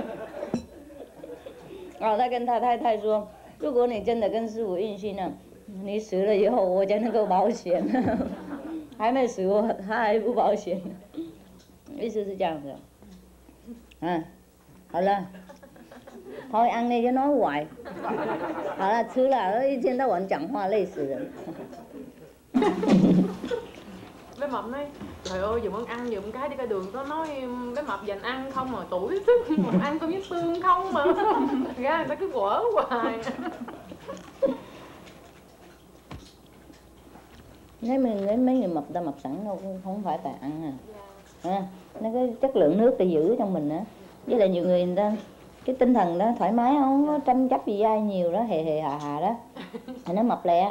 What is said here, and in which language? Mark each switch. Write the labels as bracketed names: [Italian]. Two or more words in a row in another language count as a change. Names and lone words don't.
[Chinese] 他跟他太太说，如果你真的跟师傅运心了，你死了以后我才能够保险，还没死他还不保险，意思是这样的。好了， [Vietnamese] thôi ăn đi chứ nói hoài. Chứ là [Chinese] 一天到晚讲话累死人. [Vietnamese] Bé Mập nói trời ơi dùm ăn dùm cái đi ra đường có nói bé Mập dành ăn không mà tuổi sức mà ăn cơm với tương không mà ra người ta cứ quở hoài. Mấy người mập ta mập sẵn đâu, không phải tại ăn nó cái chất lượng nước ta giữ trong mình á, với lại nhiều người ta cái tinh thần đó thoải mái, không có tranh chấp gì ai nhiều đó, hề hà đó thì nó mập lẹ.